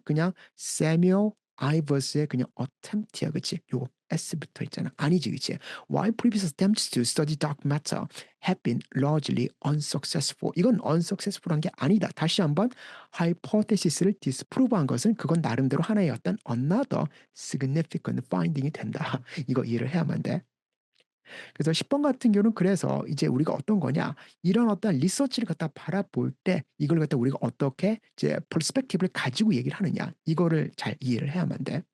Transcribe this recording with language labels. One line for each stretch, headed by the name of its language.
Korean: 그냥 Samuel Ivers의 그냥 attempt야, 그치? 요거 S부터 있잖아. 아니지, 그치?
English: Why previous attempts to study dark matter have been largely unsuccessful.
Korean: 이건 unsuccessful한 게 아니다. 다시 한번 hypothesis를 disprove한 것은 그건 나름대로 하나의 어떤
English: another significant finding
Korean: 이 된다. 이거 이해를 해야만 돼. 그래서 10번 같은 경우는 그래서 이제 우리가 어떤 거냐, 이런 어떤 리서치를 갖다 바라볼 때 이걸 갖다 우리가 어떻게 이제 퍼스펙티브를 가지고 얘기를 하느냐, 이거를 잘 이해를 해야만 돼.